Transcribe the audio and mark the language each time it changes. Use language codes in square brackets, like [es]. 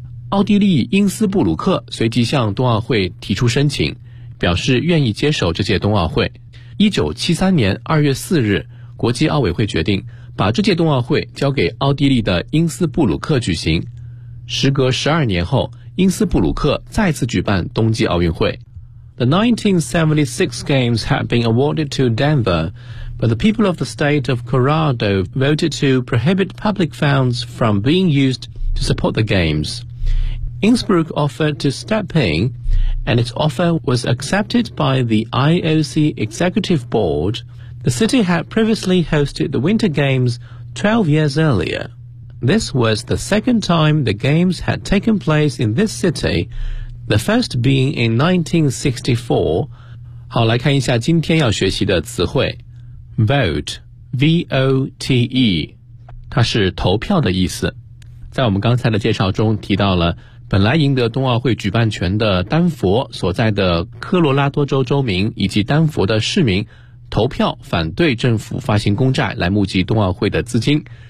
[zh] 奥地利英斯布鲁克随即向冬奥会提出申请，表示愿意接手这届冬奥会。 1973年2月4日国际奥委会决定把这届冬奥会交给奥地利的英斯布鲁克举行。时隔12年后，英斯布鲁克再次举办冬季奥运会。 [en] The 1976 Games had been awarded to Denver, but the people of the state of Colorado voted to prohibit public funds from being used to support the Games. Innsbruck offered to step in, and its offer was accepted by the IOC Executive Board. The city had previously hosted the Winter Games 12 years earlier. This was the second time the Games had taken place in this city,The first being in 1964. [zh] 好，来看一下今天要学习的词汇。 Vote, V-O-T-E, 它是投票的意思。在我们刚才的介绍中提到了，本来赢得冬奥会举办权的丹佛所在的科罗拉多州州民以及丹佛的市民投票反对政府发行公债来募集冬奥会的资金。